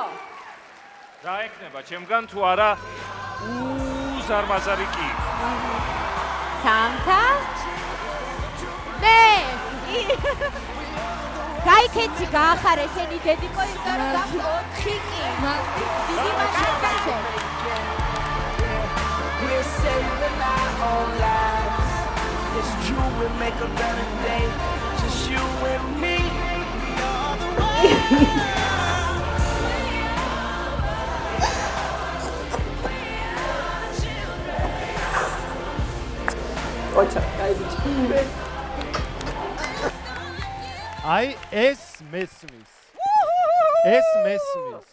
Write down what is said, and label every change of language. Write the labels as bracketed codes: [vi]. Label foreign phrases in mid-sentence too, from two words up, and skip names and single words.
[ka] რა ეკნება ჩემგან თუ არა უზარმაზარი კი. თანთა? მე გაიქეცი გაახარე შენი დედიკო იმიტომ რომ გაქვს 4 კი. დიდი მადლობა. [en] We're saving our own lives. It's true, we make a better day. Just you and me. All the way. [ka] აი ეს მესმის. ეს მესმის.